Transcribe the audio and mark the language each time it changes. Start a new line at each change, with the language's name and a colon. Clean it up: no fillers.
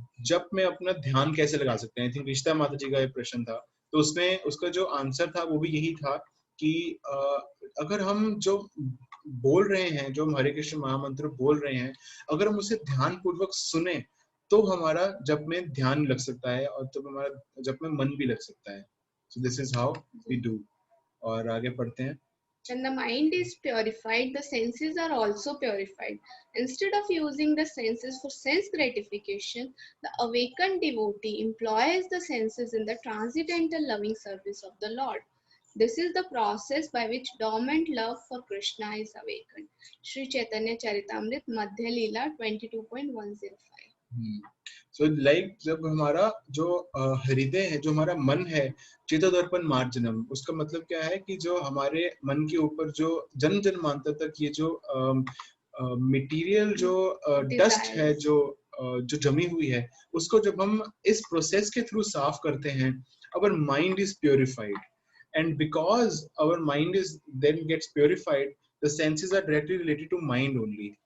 Hindi: जब में अपना ध्यान कैसे लगा सकते हैं आई थिंक रिश्ता माता जी का एक प्रश्न था तो उसमें उसका जो आंसर था वो भी यही था कि अगर हम जो बोल रहे हैं जो हम हरे कृष्ण महामंत्र बोल रहे हैं अगर हम उसे ध्यान पूर्वक सुने तो हमारा जप में ध्यान लग सकता है और तो हमारा जप में मन भी लग सकता है
English: so this is how we do
Hindi: और आगे पढ़ते हैं.
English: When the mind is purified, the senses are also purified. Instead of using the senses for sense gratification, the awakened devotee employs the senses in the transcendental loving service of the Lord. This is the process by which dormant love for Krishna is awakened. Sri Chaitanya Charitamrit Madhya Leela 22.105.
Hindi: So like जब हमारा जो हृदय है जो हमारा मन है चित्तदर्पण मार्जनम उसका मतलब क्या है कि जो हमारे मन के ऊपर जो जन्म जन्मांतर तक ये जो मटेरियल जो डस्ट है जो जमी हुई है उसको जब हम इस प्रोसेस के थ्रू साफ करते हैं
English: our mind is purified and because our mind is then gets purified the senses are directly related to mind only.